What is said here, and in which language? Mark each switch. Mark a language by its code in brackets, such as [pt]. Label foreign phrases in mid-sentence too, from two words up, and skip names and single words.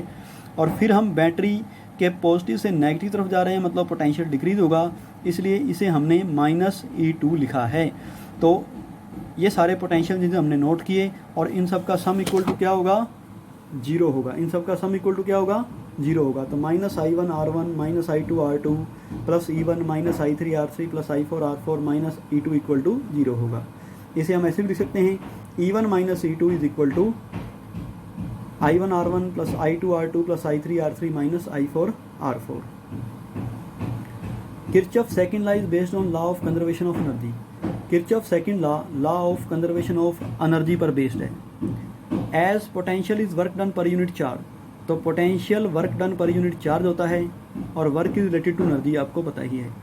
[hi] और फिर हम बैटरी के पॉजिटिव से नेगेटिव तरफ जा रहे हैं, मतलब [en] potential decrease [hi] होगा, इसलिए इसे हमने -E2 लिखा है। तो ये सारे पोटेंशियल जिसे हमने नोट किए, और इन सब का [en] sum equal to [hi] क्या होगा? जीरो होगा। इन सब का [en] sum equal to [hi] क्या होगा? जीरो होगा। तो -I1 R1 -I2 R2 +E1 -I3 R3 +I4 R4 -E2 [en] equal to [hi] जीरो होगा। इसे हम ऐसे भी लिख सकते हैं, [en] E1 -E2 is equal to I1 R1 +I2 R2 +I3 R3 -I4 R4. Kirchhoff second law is based on law of conservation of energy. Kirchhoff second law of conservation of energy [hi] पर बेस्ड है। [en] as potential is work done per unit charge, तो potential work done per unit charge [hi] होता है, और [en] work is related to energy [hi] आपको पता ही है।